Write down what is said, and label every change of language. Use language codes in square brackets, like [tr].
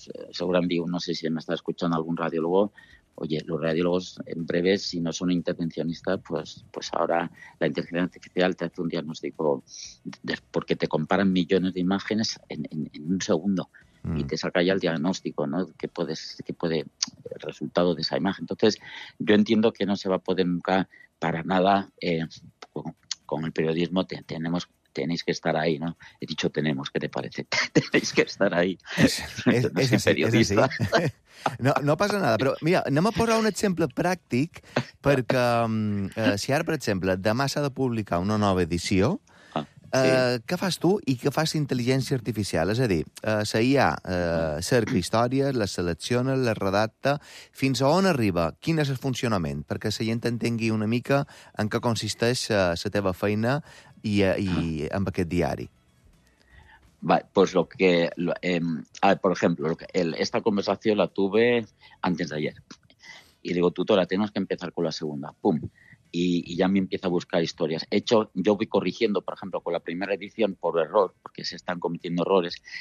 [es] Seguramente, no sé si me está escuchando algún radiólogo, oye, los radiólogos en breve, si no son intervencionistas, pues ahora la inteligencia artificial te hace un diagnóstico porque te comparan millones de imágenes en un segundo y te saca ya el diagnóstico, ¿no? Que puede el resultado de esa imagen. Entonces, yo entiendo que no se va a poder nunca para nada con el periodismo. Tenéis que estar ahí, ¿no? He dicho tenemos, ¿qué te parece? Tenéis que estar ahí. Es así. [ca] No passa nada, però mira, anem a posar un exemple pràctic, perquè si ara, per exemple, demà s'ha de publicar una nova edició, què fas tu i què fas intel·ligència artificial? És a dir, la IA cerca històries, la selecciona, la redacta, fins a on arriba? Quin és el funcionament? Perquè la gent entengui una mica en què consisteix la teva feina i amb aquest diari. [es] Pues lo que, por ejemplo, esta conversación la tuve antes de ayer. Y digo, tutora, tenemos que empezar con la segunda. ¡Pum! Y ya me empieza a buscar historias. De hecho, yo voy corrigiendo, por ejemplo, con la primera edición por error, porque se están cometiendo errores.